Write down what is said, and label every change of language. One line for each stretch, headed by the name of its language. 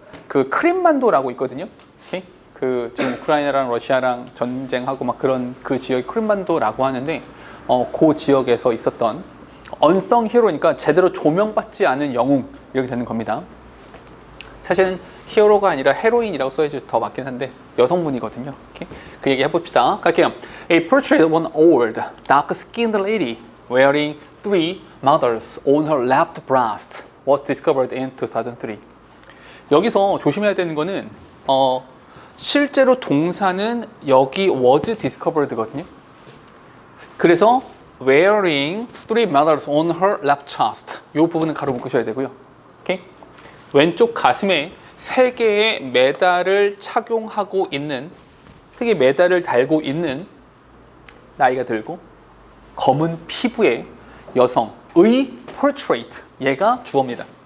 Korean: 그 크림반도라고 있거든요. 오케이? 그 지금 우크라이나랑 러시아랑 전쟁하고 막 그런 그 지역이 크림반도라고 하는데 그 지역에서 있었던
English: unsung hero
Korean: 니까 제대로 조명받지 않은 영웅 이렇게 되는 겁니다. 사실은 히어로가 아니라 헤로인이라고 써야지 더 맞긴 한데 여성분이거든요. 오케이? 그 얘기 해봅시다. 갈게요.
English: A portrait of an old, dark-skinned lady wearing 3 mothers on her left breast was discovered in 2003.
Korean: 여기서 조심해야 되는 거는 실제로 동사는 여기 was discovered거든요. 그래서
English: wearing 3 medals on her left chest
Korean: 이 부분은 가로 묶으셔야 되고요. 오케이? 왼쪽 가슴에 3개의 메달을 착용하고 있는 3개의 메달을 달고 있는 나이가 들고 검은 피부의 여성의 portrait 얘가 주어입니다.